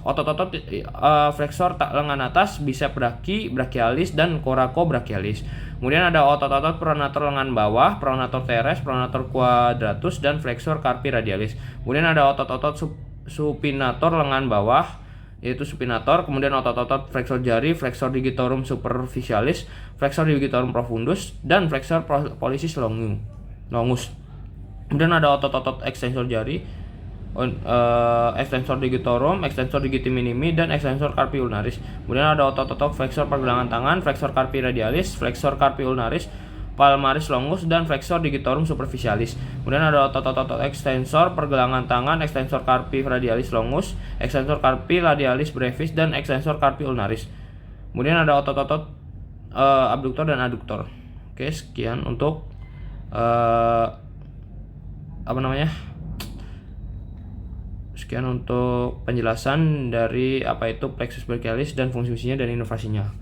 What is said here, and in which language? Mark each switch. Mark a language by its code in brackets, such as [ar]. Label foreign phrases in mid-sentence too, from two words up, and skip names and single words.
[id] Otot-otot flexor lengan atas, bicep brachii, brachialis, dan coracobrachialis. Kemudian ada otot-otot pronator lengan bawah, pronator teres, pronator quadratus, dan flexor carpi radialis. Kemudian ada otot-otot supinator lengan bawah, yaitu supinator. Kemudian otot-otot flexor jari, flexor digitorum superficialis, flexor digitorum profundus, dan flexor pollicis longus. Kemudian ada otot-otot ekstensor jari, extensor digitorum, extensor digiti minimi, dan extensor carpi ulnaris. Kemudian ada otot-otot flexor pergelangan tangan, flexor carpi radialis, flexor carpi ulnaris, palmaris longus, dan flexor digitorum superficialis. Kemudian ada otot-otot extensor pergelangan tangan, extensor carpi radialis longus, extensor carpi radialis brevis, dan extensor carpi ulnaris. Kemudian ada otot-otot abduktor dan aduktor. Oke, sekian untuk sekian untuk penjelasan dari apa itu plexus brachialis dan fungsi-fungsinya dan inovasinya.